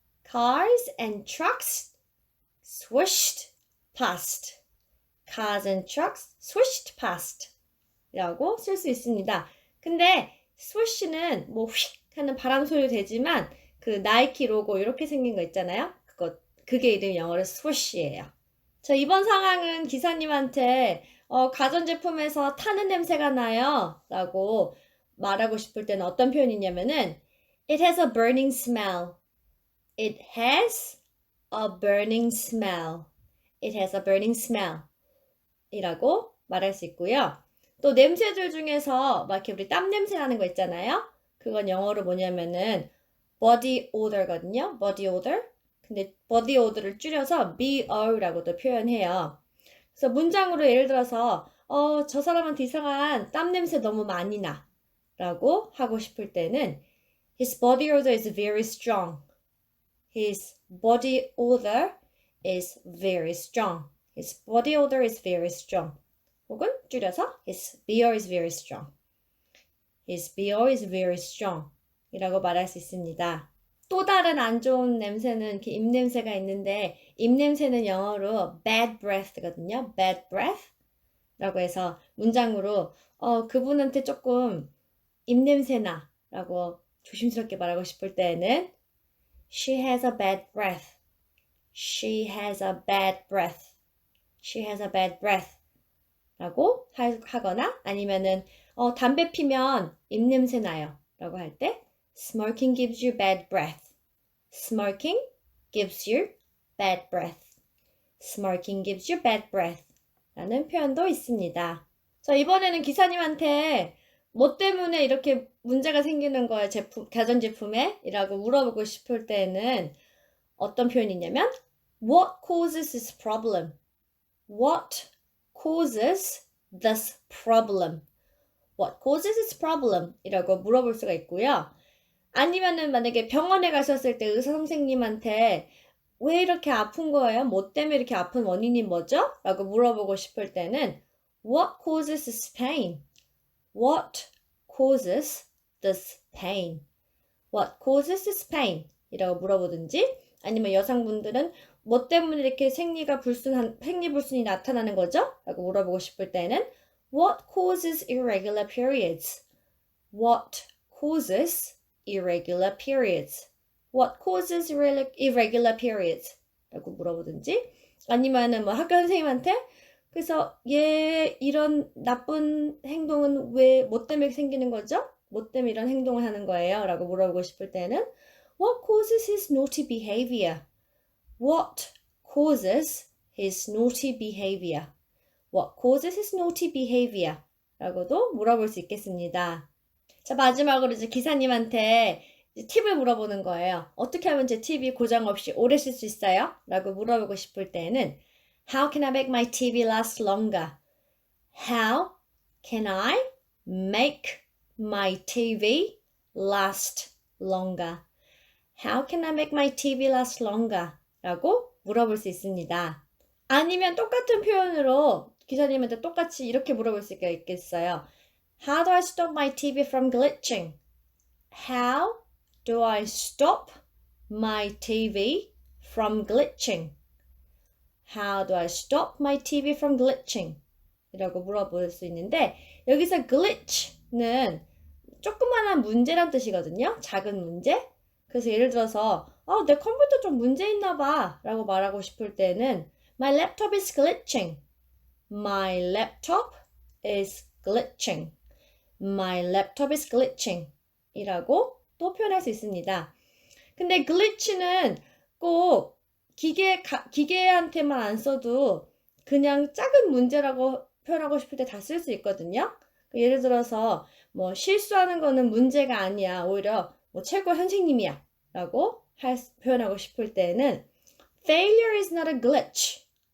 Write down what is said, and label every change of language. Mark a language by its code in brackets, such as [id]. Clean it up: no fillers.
[en] Cars and trucks swooshed past. Cars and trucks swooshed past [ko] 라고 쓸 수 있습니다. 근데 swoosh는 뭐 휙 하는 바람 소리도 되지만 그 나이키 로고 이렇게 생긴 거 있잖아요. 그게 이름 영어로 swoosh예요. 자, 이번 상황은 기사님한테 가전제품에서 타는 냄새가 나요 라고 말하고 싶을 때는 어떤 표현이냐면은 [en] It has a burning smell. It has a burning smell. It has a burning smell [ko] 이라고 말할 수 있고요. 또 냄새들 중에서 막 이렇게 우리 땀 냄새 나는 거 있잖아요. 그건 영어로 뭐냐면은 body odor거든요. [en] body odor. [ko] 근데 body odor를 줄여서 BO라고도 표현해요. 그래서 문장으로 예를 들어서 저 사람한테 이상한 땀 냄새 너무 많이 나 라고 하고 싶을 때는 [en] His body odor is very strong. His body odor is very strong. His body odor is very strong. [ko] 혹은 줄여서 [en] His BO is very strong. His BO is very strong [ko] 이라고 말할 수 있습니다. 또 다른 안 좋은 냄새는 이렇게 입냄새가 있는데 입냄새는 영어로 bad breath거든요. bad breath 라고 해서 문장으로 그분한테 조금 입냄새나 라고 조심스럽게 말하고 싶을 때에는 [en] She has a bad breath. She has a bad breath. She has a bad breath [ko] 라고 하거나 아니면은 담배 피면 입냄새 나요 라고 할 때 [en] Smoking gives you bad breath. Smoking gives you bad breath. Smoking gives you bad breath [ko] 라는 표현도 있습니다. 자, 이번에는 기사님한테 뭐 때문에 이렇게 문제가 생기는 거야, 가전제품에? 이라고 물어보고 싶을 때는 어떤 표현이 있냐면 [en] What causes this problem? What causes this problem? What causes this problem? [ko] 이라고 물어볼 수가 있고요. 아니면은 만약에 병원에 가셨을 때 의사 선생님한테 왜 이렇게 아픈 거예요? 뭐 때문에 이렇게 아픈 원인이 뭐죠? 라고 물어보고 싶을 때는 [en] What causes this pain? What causes this pain? What causes this pain? [ko] 이라고 물어보든지 아니면 여성분들은 뭐 때문에 이렇게 생리불순이 나타나는 거죠? 라고 물어보고 싶을 때는 [en] What causes irregular periods? What causes irregular periods? What causes irregular periods? [ko] 라고 물어보든지 아니면은 뭐 학교 선생님한테 그래서 얘 이런 나쁜 행동은 뭐 때문에 생기는 거죠? 뭐 때문에 이런 행동을 하는 거예요? 라고 물어보고 싶을 때는 [en] What causes his naughty behavior? What causes his naughty behavior? What causes his naughty behavior? [ko] 라고도 물어볼 수 있겠습니다. 자, 마지막으로 이제 기사님한테 팁을 물어보는 거예요. 어떻게 하면 제 TV 고장 없이 오래 쓸 수 있어요? 라고 물어보고 싶을 때는 [en] How can I make my TV last longer? How can I make my TV last longer? How can I make my TV last longer? [ko] 라고 물어볼 수 있습니다. 아니면 똑같은 표현으로 기사님한테 똑같이 이렇게 물어볼 수가 있겠어요. [en] How do I stop my TV from glitching? How do I stop my TV from glitching? How do I stop my TV from glitching? [ko] 이라고 물어볼 수 있는데 여기서 glitch는 조그만한 문제란 뜻이거든요. 작은 문제. 그래서 예를 들어서 내 컴퓨터 좀 문제 있나 봐 라고 말하고 싶을 때는 [en] My laptop is glitching. My laptop is glitching. My laptop is glitching. [ko] 이라고 또 표현할 수 있습니다. 근데 glitch는 꼭 기계한테만 안 써도 그냥 작은 문제라고 표현하고 싶을 때 다 쓸 수 있거든요. 예를 들어서 뭐 실수하는 거는 문제가 아니야. 오히려 뭐 최고 선생님이야. 라고 표현하고 싶을 때는 [en] Failure is not a glitch.